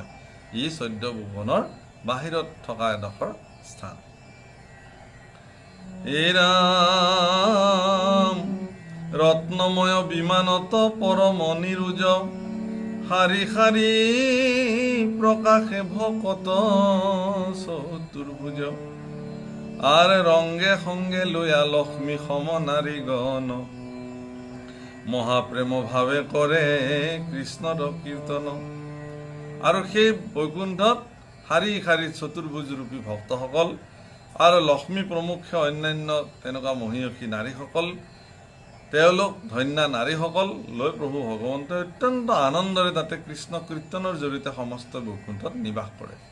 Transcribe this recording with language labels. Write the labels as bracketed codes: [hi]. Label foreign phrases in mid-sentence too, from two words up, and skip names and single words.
[as] ই 14 ভুৱনৰ বাহিৰত থকা এডোখৰ স্থান। হে ৰাম ৰত্নময় বিমানত পৰম নিৰুজ, শাৰী শাৰী প্ৰকাশে ভকত চতুৰ্ভুজ। [bn] আর রঙ্গে সঙ্গে লইয়া লক্ষ্মী সম নারীগণ, [as] মহাপ্ৰেম ভাৱে কৰে কৃষ্ণৰ কীৰ্তন। আৰু সেই বৈকুণ্ঠত শাৰী শাৰী চতুৰ্ভুজ ৰূপী ভক্তসকল আৰু লক্ষ্মী প্ৰমুখ্য অন্যান্য তেনেকুৱা মহিয়সী নাৰীসকল, তেওঁলোক ধন্যা নাৰীসকল লৈ প্ৰভু ভগৱন্তই অত্যন্ত আনন্দৰে তাতে কৃষ্ণ কীৰ্তনৰ জৰিয়তে সমস্ত বৈকুণ্ঠত নিবাস কৰে।